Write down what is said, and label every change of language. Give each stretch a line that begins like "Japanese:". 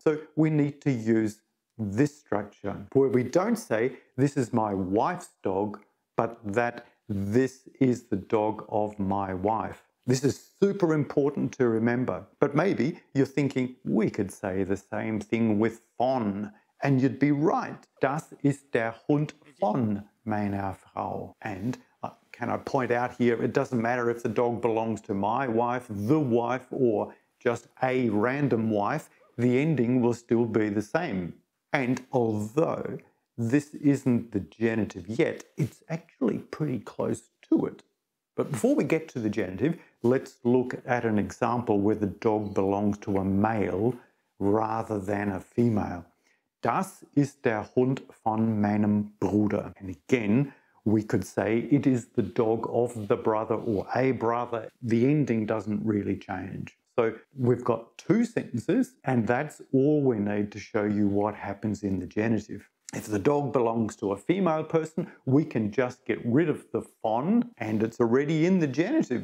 English: So we need to use this structure, where we don't say, this is my wife's dog, but that this is the dog of my wife. This is super important to remember, but maybe you're thinking we could say the same thing with von, and you'd be right.
German: Das ist der Hund von meiner Frau.
English: And can I point out here, it doesn't matter if the dog belongs to my wife, the wife, or just a random wife, the ending will still be the same. And although this isn't the genitive yet, it's actually pretty close to it. But before we get to the genitive, let's look at an example where the dog belongs to a male rather than a female.
German: Das ist der Hund von meinem Bruder.
English: And again, we could say it is the dog of the brother or a brother. The ending doesn't really change. So we've got 2 sentences, and that's all we need to show you what happens in the genitive. If the dog belongs to a female person, we can just get rid of the von and it's already in the genitive.